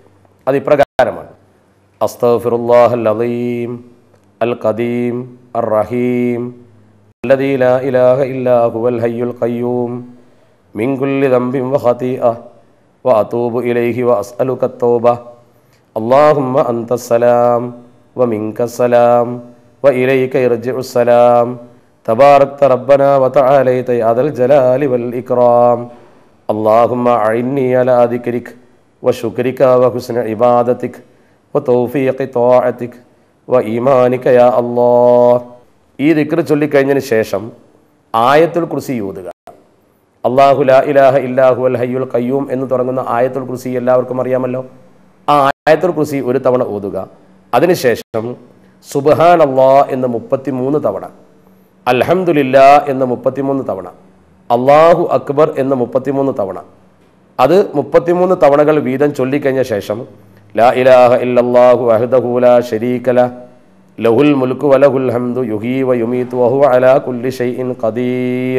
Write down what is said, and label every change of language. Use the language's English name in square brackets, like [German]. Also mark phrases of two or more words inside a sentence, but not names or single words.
[Malayalam] അത് ഇപ്രകാരമാണ്: [Arabic] أستغفر الله العظيم القديم الرحيم الذي لا إله إلا هو الحي القيوم من كل ذنب وخطيئة وأتوب إليه وأسألك توبة اللهم أنت السلام ومنك السلام وإليك يرجع السلام تباركت ربنا وتعاليت يا ذا الجلال والإكرام اللهم أعني على ذكرك وشكرك وحسن عبادتك وتوفيق طاعتك وإيمانك يا الله. [Malayalam] ഈ ദിക്ർ ചൊല്ലിക്കഴിഞ്ഞതിന് ശേഷം ആയത്തുൽ കുർസി ഓതുക. [Arabic] الله لا إله إلا هو الحي القيوم [Malayalam] എന്ന് തുടങ്ങുന്ന ആയത്തുൽ കുർസി എല്ലാവർക്കും അറിയാമല്ലോ. ആ ആയത്തുൽ കുർസി ഒരു തവണ ഓതുക. അതിനുശേഷം സുബ്ഹാനല്ലാഹ് എന്ന് 33 തവണ, അൽഹംദുലില്ലാ എന്ന് 33 തവണ, [Arabic] الله أكبر [Malayalam] എന്ന് 33 തവണ, അത് 33 തവണകൾ വീതം ചൊല്ലിക്കഴിഞ്ഞ ശേഷം [Arabic] لا إله إلا الله وحده لا شريك له له الملك وله الحمد يحيي ويميت وهو على كل شيء قدير.